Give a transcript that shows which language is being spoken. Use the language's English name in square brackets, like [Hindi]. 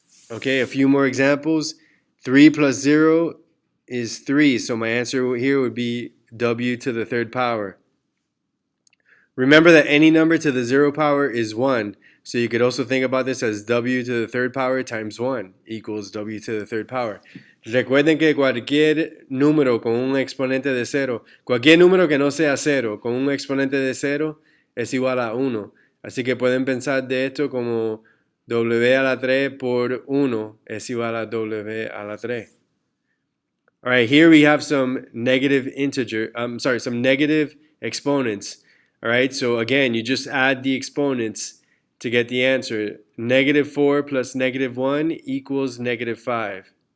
[English] Okay, a few more examples. 3 plus 0 is 3, so my answer here would be W to the 3rd power. Remember that any number to the 0 power is 1, so you could also think about this as W to the 3rd power times 1 equals W to the 3rd power. [Spanish] Recuerden que cualquier número con un exponente de 0, cualquier número que no sea 0 con un exponente de 0 es igual a 1. Así que pueden pensar de esto como W a la 3 por 1 es igual a W a la 3. [English] All right, here we have some negative some negative exponents. All right, so again, you just add the exponents to get the answer. Negative 4 plus negative 1 equals negative 5.